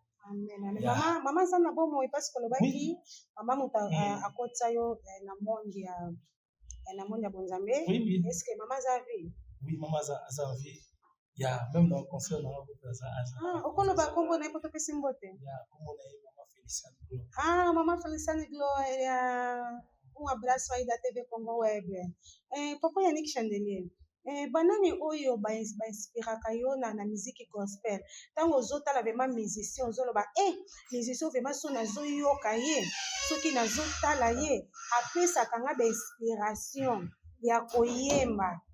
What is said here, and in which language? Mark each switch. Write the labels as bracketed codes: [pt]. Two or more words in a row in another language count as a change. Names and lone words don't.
[ln] Mama aza na bomoi parce kolobaki mama moto akotisa yo na monde ya bonzambe. [fr] Est-ce que [ln] mama aza vie? Oui, mama aza vie. [fr] Ya même dans le concert [ln] na aza. Okoloba kombo na ye po topesi mbote. Ya kombo na ye mama Felicane Glo. [pt] Mama Felicane Glo ya un abraço aí da TV Congo Web. [ln] Papa Yannick Chandelier. Banani oyo bainspiraka yo na musique gospel ntango ozotala [fr] vraiment musicien [ln] ozoloba musicien vraiment so nazoyoka ye soki nazotala ye apesaka nga bainspiration ya koyemba.